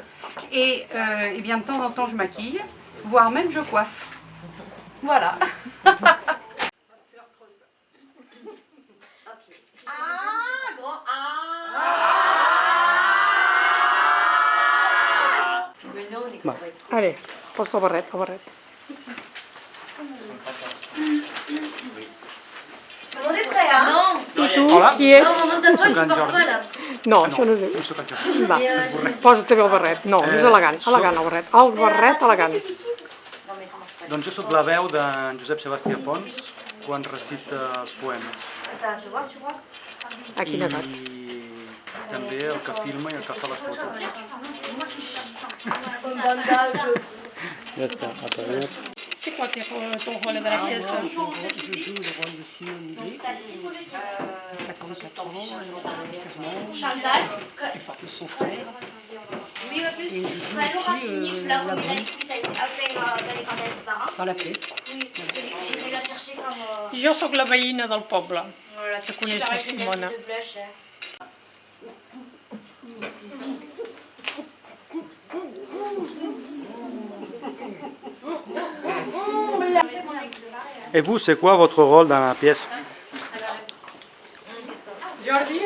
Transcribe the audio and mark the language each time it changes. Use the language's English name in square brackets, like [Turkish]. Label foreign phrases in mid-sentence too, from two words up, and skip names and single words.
[French] Et bien, de temps en temps, je maquille, voire même je coiffe. Voilà. [Catalan] Va. [French] Allez, [Catalan] posa el barret, el barret. [French] Tout le monde est prêt, hein? Non. [Catalan] I tu, qui ets? [French] Non, mon tatouage, je porte pas là. [Catalan] No, això no és... Va, posa-te bé el barret. No, és elegant, elegant el barret. El barret elegant. Doncs jo sóc la veu d'en Josep Sebastià Pons quan recita els poemes. A quina edat? I també el que filma i el que fa les fotos. Ja està, a través. [French] C'est quoi ton rôle dans la pièce? Je joue le rôle de Simone Blé, à 54 ans, Chantal. de son frère. Oui, Et je joue un jour a aussi fini, je la la regrette, brie quand elle se part. dans la pièce. Oui, j'irai la chercher quand... [Catalan] Jo sóc la veïna del poble, [French] Voilà, [Catalan] que coneix la Simona. [French] Et vous, c'est quoi votre rôle dans la pièce? Jordi?